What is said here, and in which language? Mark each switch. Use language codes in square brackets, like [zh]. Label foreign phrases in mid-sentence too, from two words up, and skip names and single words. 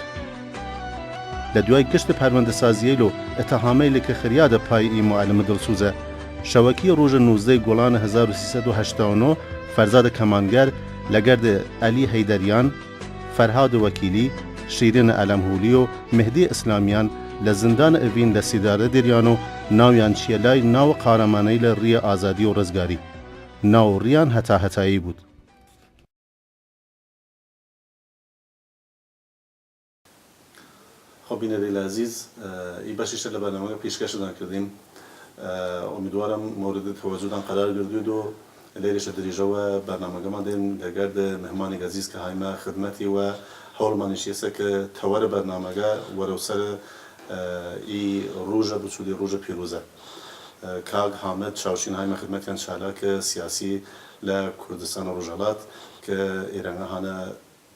[sdh] لە دوای گشتە پەروەندەسازیەی و ئەتەهامەی لە کە خریادە پای ئی معلمە دڵسوزە شەوەکی ڕۆژە 19 گوڵانە 1389 فەرزادە کەمانگەر لەگەردە ئەلی هەیدەریان، فەرهاد وەکیلی، شیرین ئەلەمهولی و مهدی ئیسلامیان لە زیندانە ئەڤین لە سیدارە دێریان و ناویان چیە لای ناوە قارەمانەی لە ڕیە ئازادی و ڕزگاری ناو ڕیان هەتاهەتایی بوود. خب بینەرێ عزیز ئی بەشیشە لە بەرنامەکە پیشکەشتان کردیم. ئومیدوارم مورد تەوەجودان قرار گرتوویت و لێرەشە دریژەوە بەرنامەکەمان دێن لەگەردە مهمانی عزیز کە هایمە خدمەتی و هەوڵمانیش ئێستا کە تەوەرە بەرنامەکە وەرە سەر ئی ڕۆژە بچوولی ڕۆژە پیرۆزە کاک حامد چاوشین هایمە خدمەتیان چالاکە سیاسی لە کوردستان و ڕۆژهەڵات کە ئێرەنگە هانە